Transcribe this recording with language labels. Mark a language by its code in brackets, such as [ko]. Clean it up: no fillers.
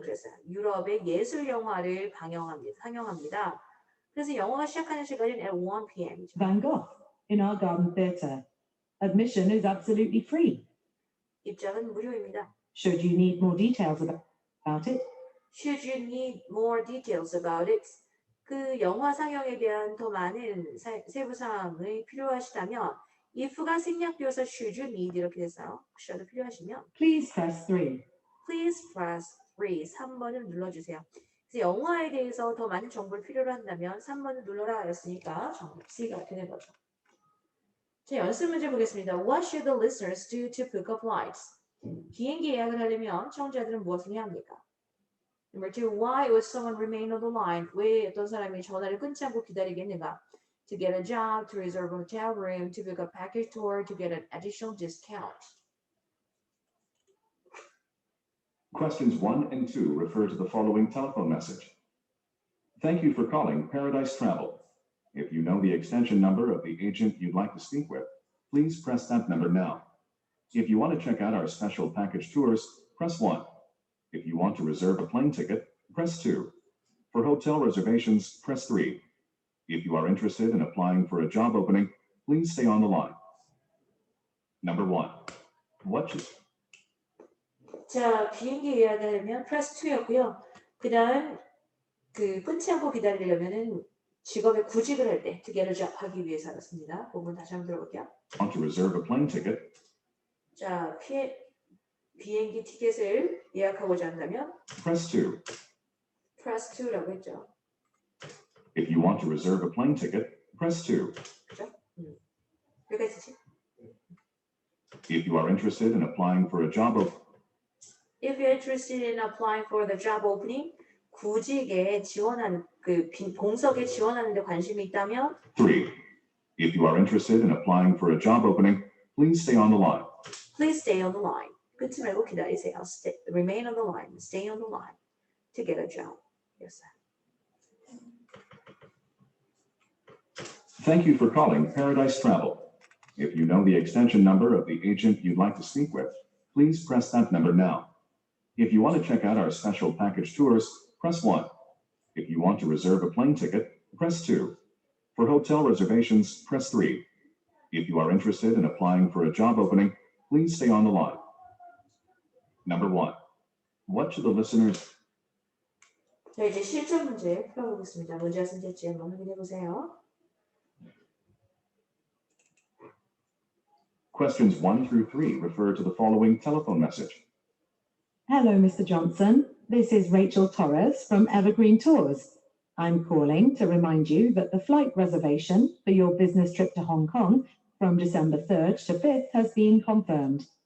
[ko] 그래서 유럽의 예술 영화를 상영합니다. 그래서 영화가 시작하는 시간은 [en] at 1 p.m. [ko] 이죠. [en] Van Gogh in our garden theatre. Admission is absolutely free. [ko] 입장은 무료입니다. [en] Should you need more details about it, Should you need more details about it? [ko] 그 영화 상영에 대한 더 많은 세부 사항이 필요하시다면 if가 생략되어서 [en] should you need [ko] 이렇게 됐어요. should 필요하시면 [en] please press 3. please press 3, [ko] 3번을 눌러주세요. 그래서 영화에 대해서 더 많은 정보를 필요로 한다면 3번을 눌러라 였으니까 정답 C가 되는 거죠. 자, 연습 문제 보겠습니다. [en] What should the listeners do to book a flight? [ko] 비행기 예약을 하려면 청자들은 무엇을 해야 합니까? [en] Number 2, why would someone remain on the line? [ko] 왜 어떤 사람이 전화를 끊지 않고 기다리겠는가? [en] To get a job, to reserve a hotel room, to book a package tour, to get an additional discount. Questions 1 and 2 refer to the following telephone message. Thank you for calling Paradise Travel. If you know the extension number of the agent you'd like to speak with, please press that number now. If you want to check out our special package tours, press 1. If you want to reserve a plane ticket, press 2. For hotel reservations, press 3. If you are interested in applying for a job opening, please stay on the line. Number 1. What should [ko] 자, 비행기 예약하려면 [en] press 2 [ko] 였고요. 그 다음 끊지 않고 기다리려면은 직업에 구직을 할 때 [en] to get a job [ko] 하기 위해서였습니다. 부분 다시 한번 들어볼게요. [en] want to reserve a plane ticket, [ko] 자, 비행기 티켓을 예약하고자 한다면 [en] press 2. press 2 [ko] 라고 했죠. [en] If you want to reserve a plane ticket, press 2. [ko] 그죠? 여기까지지. [en] If you are interested in applying for a job opening, If you're interested in applying for the job opening, [ko] 구직에 지원하는 공석에 지원하는 데 관심이 있다면 3. [en] If you are interested in applying for a job opening, please stay on the line. please stay on the line. [ko] 끊지 말고 기다리세요. [en] Remain on the line. Stay on the line to get a job. Yes. Thank you for calling Paradise Travel. If you know the extension number of the agent you'd like to speak with, please press that number now. If you want to check out our special package tours, press 1. If you want to reserve a plane ticket, press 2. For hotel reservations, press 3. If you are interested in applying for a job opening, please stay on the line. Number 1. What should the listeners [ko] 자, 이제 실전 문제 풀어보겠습니다. 문제가 생겼지 한번 확인해 보세요. [en] Questions 1 through 3 refer to the following telephone message. Hello, Mr. Johnson. This is Rachel Torres from Evergreen Tours. I'm calling to remind you that the flight reservation for your business trip to Hong Kong from December 3rd to 5th has been confirmed.